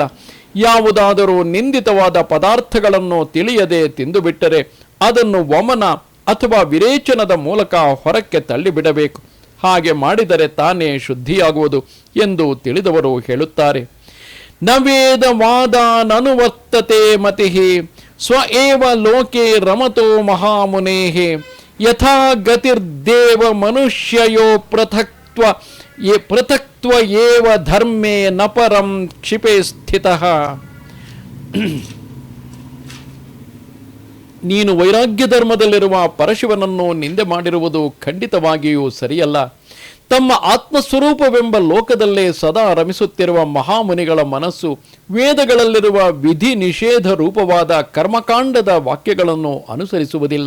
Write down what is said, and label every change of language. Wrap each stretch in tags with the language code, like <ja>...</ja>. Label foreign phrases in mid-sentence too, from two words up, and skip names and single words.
<kn>ಯಾವುದಾದರೂ ನಿಂದಿತವಾದ ಪದಾರ್ಥಗಳನ್ನು ತಿಳಿಯದೆ ತಿಂದುಬಿಟ್ಟರೆ ಅದನ್ನು ವಮನ ಅಥವಾ ವಿರೇಚನದ ಮೂಲಕ ಹೊರಕ್ಕೆ ತಳ್ಳಿಬಿಡಬೇಕು. ಹಾಗೆ ಮಾಡಿದರೆ ತಾನೇ ಶುದ್ಧಿಯಾಗುವುದು ಎಂದು ತಿಳಿದವರು ಹೇಳುತ್ತಾರೆ.</kn> <sa>ನ ವೇದವಾದಾನನುವರ್ತತೆ ಮತಿಃ ಸ್ವ ಏವ ಲೋಕೆ ರಮತೋ ಮಹಾಮುನೇಃ ಯಥಾ ಗತಿರ್ದೇವ ಮನುಷ್ಯಯೋ ಪೃಥಕ್ತ್ವ ಏವ ಧರ್ಮೇ ನ ಪರಂ ಕ್ಷಿಪೆ ಸ್ಥಿತಃ.</sa> <kn>ನೀನು ವೈರಾಗ್ಯ ಧರ್ಮದಲ್ಲಿರುವ ಪರಶಿವನನ್ನು ನಿಂದೆ ಮಾಡಿರುವುದು ಖಂಡಿತವಾಗಿಯೂ ಸರಿಯಲ್ಲ. ತಮ್ಮ ಆತ್ಮಸ್ವರೂಪವೆಂಬ ಲೋಕದಲ್ಲೇ ಸದಾ ರಮಿಸುತ್ತಿರುವ ಮಹಾಮುನಿಗಳ ಮನಸ್ಸು ವೇದಗಳಲ್ಲಿರುವ ವಿಧಿ ನಿಷೇಧ ರೂಪವಾದ ಕರ್ಮಕಾಂಡದ ವಾಕ್ಯಗಳನ್ನು ಅನುಸರಿಸುವುದಿಲ್ಲ.</kn>